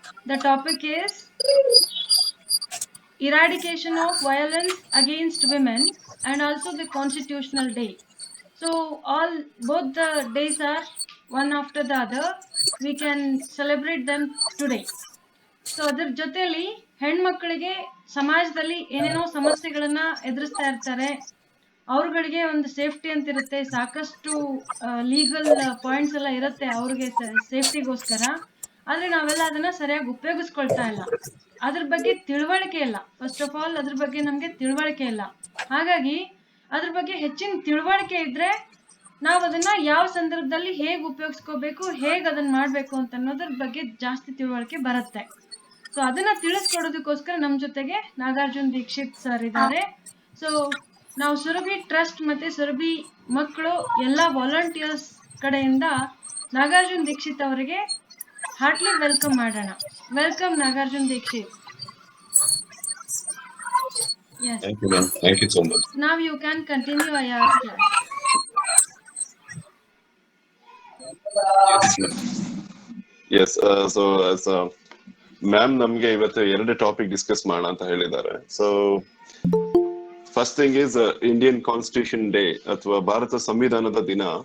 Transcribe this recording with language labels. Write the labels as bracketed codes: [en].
[en] The topic is eradication of violence against women and also the constitutional day. So both the days are one after the other. We can celebrate them today. [kn] So ಅದ್ರ ಜೊತೆಲಿ ಹೆಣ್ಮಕ್ಳಿಗೆ ಸಮಾಜದಲ್ಲಿ ಏನೇನೋ ಸಮಸ್ಯೆಗಳನ್ನ ಎದುರಿಸ್ತಾ ಇರ್ತಾರೆ. ಅವ್ರಗಳಿಗೆ ಒಂದು safety ಅಂತ ಇರುತ್ತೆ, ಸಾಕಷ್ಟು ಲೀಗಲ್ ಪಾಯಿಂಟ್ಸ್ ಎಲ್ಲ ಇರುತ್ತೆ ಅವ್ರಿಗೆ ಸೇಫ್ಟಿಗೋಸ್ಕರ. ಆದ್ರೆ ನಾವೆಲ್ಲ ಅದನ್ನ ಸರಿಯಾಗಿ ಉಪಯೋಗಿಸ್ಕೊಳ್ತಾ ಇಲ್ಲ. ಅದ್ರ ಬಗ್ಗೆ ತಿಳುವಳಿಕೆ ಇಲ್ಲ. ಫಸ್ಟ್ ಆಫ್ ಆಲ್ ಅದ್ರ ಬಗ್ಗೆ ನಮ್ಗೆ ತಿಳುವಳಿಕೆ ಇಲ್ಲ. ಹಾಗಾಗಿ ಅದ್ರ ಬಗ್ಗೆ ಹೆಚ್ಚಿನ ತಿಳುವಳಿಕೆ ಇದ್ರೆ ನಾವು ಅದನ್ನ ಯಾವ ಸಂದರ್ಭದಲ್ಲಿ ಹೇಗೆ ಉಪಯೋಗಿಸ್ಕೋಬೇಕು, ಹೇಗೆ ಅದನ್ನ ಮಾಡ್ಬೇಕು ಅಂತ ಅನ್ನೋದ್ರ ಬಗ್ಗೆ ಜಾಸ್ತಿ ತಿಳುವಳಿಕೆ ಬರುತ್ತೆ. ಸೊ ಅದನ್ನ ತಿಳಿಸ್ಕೊಡೋದಕ್ಕೋಸ್ಕರ ನಮ್ಮ ಜೊತೆಗೆ ನಾಗಾರ್ಜುನ್ ದೀಕ್ಷಿತ್ ಸರ್ ಇದ್ದಾರೆ. ಸೊ ನಾವು ಸುರಭಿ ಟ್ರಸ್ಟ್ ಮತ್ತೆ ಸುರಭಿ ಮಕ್ಕಳು ಎಲ್ಲ ವಾಲಂಟಿಯರ್ಸ್ ಕಡೆಯಿಂದ ನಾಗಾರ್ಜುನ್ ದೀಕ್ಷಿತ್ ಅವರಿಗೆ ಹಾರ್ಟ್ಲಿ ವೆಲ್ಕಮ್ ಮಾಡೋಣ. Welcome Nagarjun Dixit. [en] Yes. Thank you, ma'am. Thank you so much. Now you can continue IR class. Yes, ma'am. [kn] Yes, so as ma'am ನಮ್ಗೆ ಇವತ್ತು ಎರಡು ಟಾಪಿಕ್ ಡಿಸ್ಕಸ್ ಮಾಡೋಣ ಅಂತ ಹೇಳಿದ್ದಾರೆ. [en] so first thing is Indian constitution day [kn] ಅಥವಾ ಭಾರತ ಸಂವಿಧಾನದ ದಿನ.